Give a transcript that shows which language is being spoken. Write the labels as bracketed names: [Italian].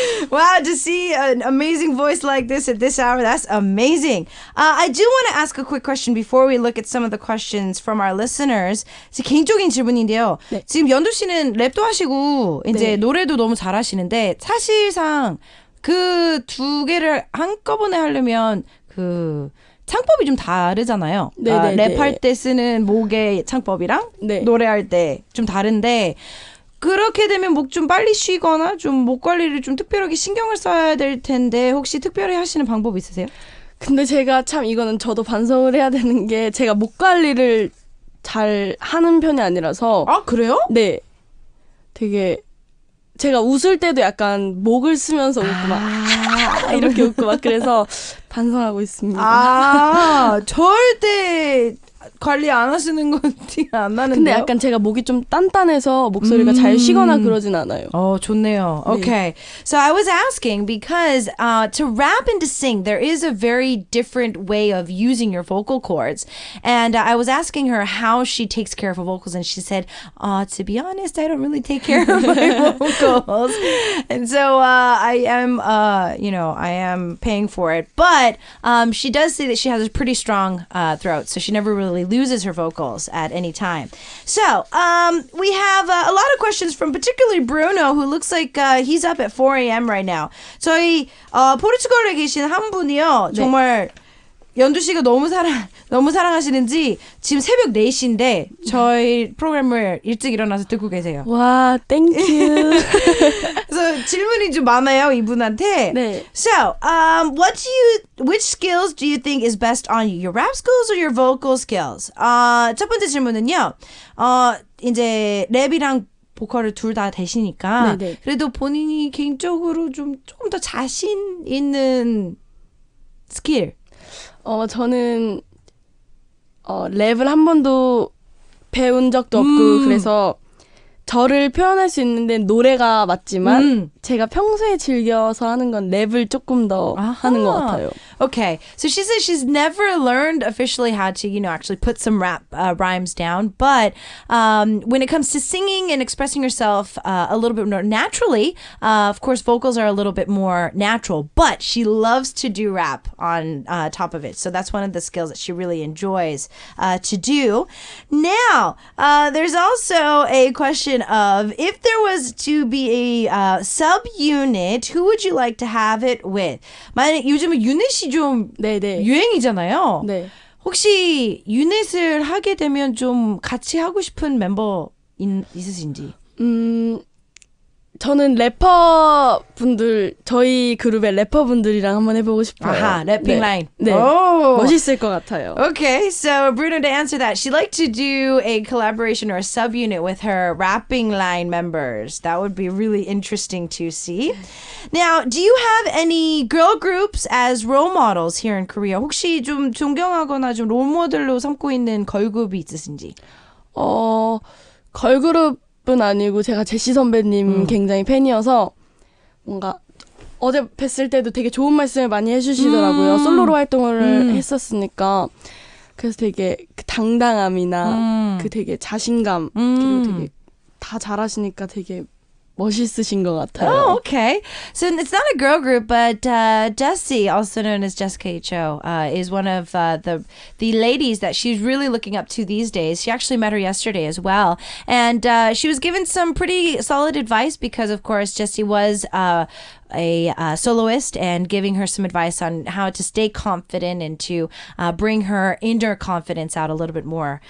[English] Wow, to see an amazing voice like this at this hour, that's amazing. I do want to ask a quick question before we look at some of the questions from our listeners. [Korean] 개인적인 질문인데요. 네. 지금 연두 씨는 랩도 하시고 이제 네. 노래도 너무 잘하시는데 사실상 그 두 개를 한꺼번에 하려면 그 창법이 좀 다르잖아요. 랩할 때 쓰는 목의 창법이랑 네. 노래할 때 좀 다른데 그렇게 되면 목 좀 빨리 쉬거나 좀 목 관리를 좀 특별하게 신경을 써야 될 텐데 혹시 특별히 하시는 방법 있으세요? 근데 제가 참 이거는 저도 반성을 해야 되는 게 제가 목 관리를 잘 하는 편이 아니라서 아 그래요? 네. 되게 제가 웃을 때도 약간 목을 쓰면서 웃고 막 이렇게 웃고 막 그래서 반성하고 있습니다. 절대 관리 안 하시는 건 티가 안 나는데요? 근데 약간 제가 목이 좀 단단해서 목소리가 잘 쉬거나 그러진 않아요. 좋네요. [English] Okay. So I was asking because to rap and to sing, there is a very different way of using your vocal cords. And I was asking her how she takes care of her vocals. And she said, to be honest, I don't really take care of my vocals. And so I am paying for it. But she does say that she has a pretty strong throat. So she never really loses her vocals at any time. So we have a lot of questions from particularly Bruno, who looks like he's up at 4 a.m. right now. [Korean] 저희 포르투갈에 계신 한 분이요. 정말 연두 씨가 너무 사랑하시는지 지금 새벽 4시인데 저희 프로그램을 일찍 일어나서 듣고 계세요. 와, 땡큐. 그래서 질문이 좀 많아요, 이분한테. 네. [English] So, which skills do you think is best on you? Your rap skills or your vocal skills? [Korean] 첫 번째 질문은요. 이제 랩이랑 보컬을 둘 다 되시니까 네네. 그래도 본인이 개인적으로 조금 더 자신 있는 스킬. 저는 랩을 한 번도 배운 적도 없고 그래서 저를 표현할 수 있는데 노래가 맞지만 제가 평소에 즐겨서 하는 건 랩을 조금 더 하는 것 같아요. [English] Okay, so she says she's never learned officially how to, actually put some rap rhymes down. But when it comes to singing and expressing yourself a little bit more naturally, of course, vocals are a little bit more natural. But she loves to do rap on top of it. So that's one of the skills that she really enjoys to do. Now, there's also a question of if there was to be a subunit, who would you like to have it with? [Korean] 만약 요즘은 유닛이 좀 네네. 유행이잖아요. 네. 혹시 유닛을 하게 되면 좀 같이 하고 싶은 멤버 있으신지? 저는 래퍼분들, 저희 그룹의 래퍼분들이랑 한번 해보고 싶어요. 아하, 래핑 라인. 네. Oh. 멋있을 것 같아요. [English] Okay, so Bruno, to answer that, she'd like to do a collaboration or a subunit with her rapping line members. That would be really interesting to see. Now, do you have any girl groups as role models here in Korea? [Korean] 혹시 좀 존경하거나 좀 롤모델로 삼고 있는 걸그룹이 있으신지? 걸그룹은 아니고 제가 제시 선배님 굉장히 팬이어서 뭔가 어제 뵀을 때도 되게 좋은 말씀을 많이 해주시더라고요. 솔로로 활동을 했었으니까. 그래서 되게 그 당당함이나 그 되게 자신감 그리고 되게 다 잘하시니까 되게 멋있으신 것 같아요. [English] Oh, okay. So it's not a girl group, but Jessie, also known as Jessica Cho, is one of the ladies that she's really looking up to these days. She actually met her yesterday as well. And she was given some pretty solid advice because, of course, Jessie was a soloist and giving her some advice on how to stay confident and to bring her inner confidence out a little bit more.